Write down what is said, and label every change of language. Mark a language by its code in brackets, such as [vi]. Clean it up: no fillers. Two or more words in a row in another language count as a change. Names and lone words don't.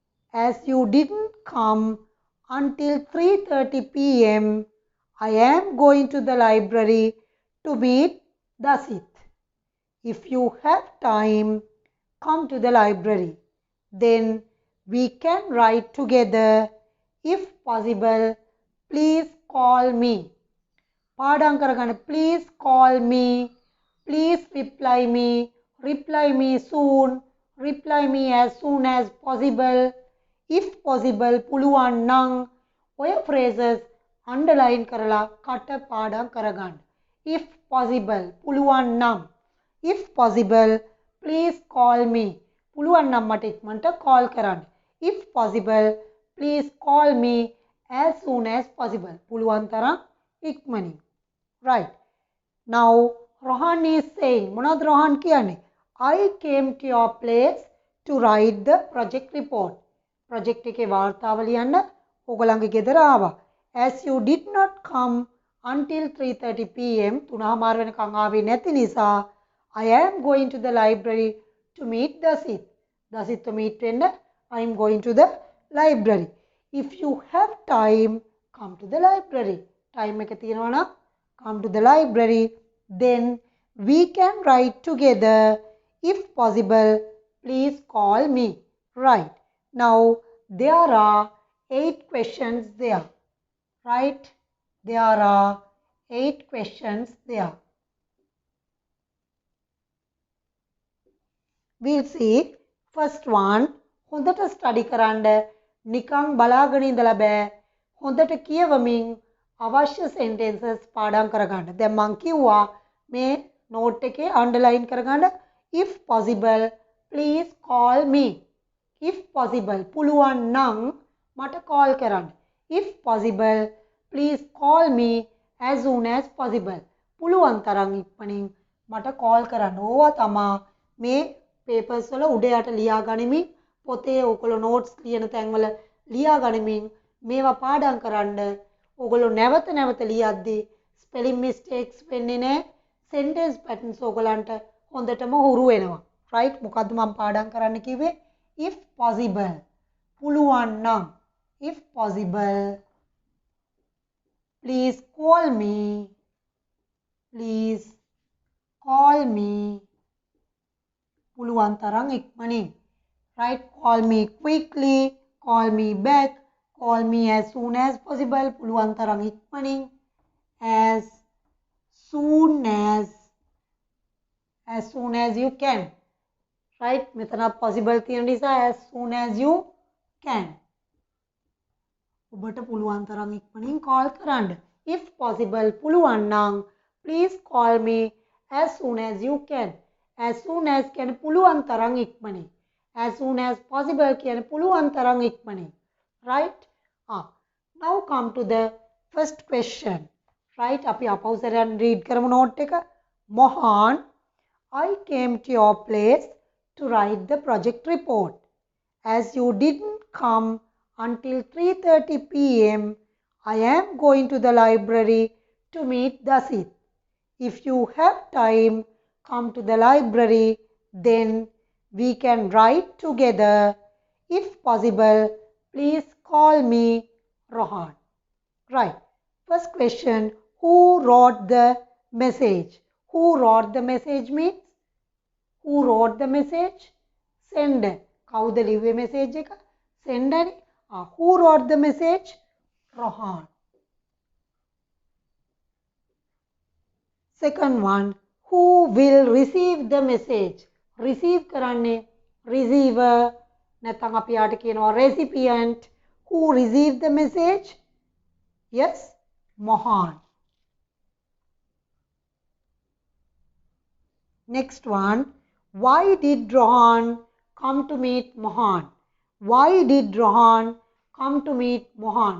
[en] as you didn't come until 3:30 p.m., I am going to the library to meet Dasit. If you have time, come to the library. Then we can write together. If possible, please call me. [si] පාඩම් කරගන්න. [en] Please call me. Please reply me soon. Reply me as soon as possible. If possible, [si] පුළුවන් නම් ඔය [en] phrases underline [si] කරලා කට පාඩම් කරගන්න. [en] If possible, [si] පුළුවන් නම්. [en] If possible, please call me. [si] පුළුවන් නම් මට ඉක්මනට call කරන්න. [en] If possible, please call me as soon as possible. [si] පුළුවන් තරම් ඉක්මනින්. [en] Right. Now, Rohan is saying, [si] මොනවද Rohan කියන්නේ? [en] I came to your place to write the project report. [si] Project එකේ වාර්තාව ලියන්න ඔයගොල්ලන්ගේ ගෙදර ආවා. [en] As you did not come until 3:30 p.m. [si] 3:00 වෙනකන් ආවේ නැති නිසා [en] I am going to the library to meet Dasit. Dasit meet වෙන්න I am going to the library. If you have time, come to the library. [si] Time එක තියෙනවා නම් [en] come to the library, then we can write together. If possible, please call me. Right. Now, there are 8 questions there. Right? There are 8 questions there. We'll see. First one, [si] හොඳට study කරන්න නිකං බලාගෙන ඉඳලා බෑ. හොඳට කියවමින් අවශ්‍ය sentences පාඩම් කරගන්න. දැන් මං කිව්වා මේ note එකේ underline කරගන්න. [en] If possible, please call me. If possible, [si] පුළුවන් නම් මට call කරන්න. [en] If possible, please call me as soon as possible. [si] පුළුවන් තරම් ඉක්මනින් මට call කරන්න. ඕවා තමා මේ papers වල උඩ යට ලියා ගනිමින් පොතේ ඔයගොල්ලෝ notes ලියන තැන්වල ලියා ගනිමින් මේවා පාඩම් කරන්න. ඔයගොල්ලෝ නැවත නැවත ලියද්දී spelling mistakes වෙන්නේ නැහැ. [en] sentence patterns [si] ඔයගලන්ට හොඳටම හුරු වෙනවා. right? මොකද්ද මම පාඩම් කරන්න කිව්වේ? [en] if possible. [si] පුළුවන් නම්. [en] if possible, please call me. Please call me. [si] පුළුවන් තරම් ඉක්මනින්. [en] right? Call me quickly. Call me back. Call me as soon as possible. [si] පුළුවන් තරම් ඉක්මනින්. [en] As soon as you can. right? [si] මෙතන possible තියෙන නිසා [en] as soon as you can. [si] ඔබට පුළුවන් තරම් ඉක්මනින් call කරන්න. [en] if possible, [si] පුළුවන් නම් [en] please call me as soon as you can. as soon as [si] කියන පුළුවන් තරම් ඉක්මනින්. [en] as soon as possible [si] කියන පුළුවන් තරම් ඉක්මනින්. [en] right? Now come to the first question. right? [si] අපි අපවසරයන් read කරමු note එක. [en] Mohan, I came to your place to write the project report. As you didn't come until 3:30 p.m., I am going to the library to meet Dasit. If you have time, come to the library, then we can write together. If possible, please call me Rohan. Right. First question, who wrote the message? Who wrote the message means? Who wrote the message? Sender. [si] කවුද ලිව්වේ message එක? Sender නේ. [en] Who wrote the message? Rohan. Second one, who will receive the message? [si] Receive කරන්නේ receiver. නැත්නම් අපි යාට කියනවා recipient. [en] Who received the message? Yes, Mohan. Next one, why did Rohan come to meet Mohan? Why did Rohan come to meet Mohan?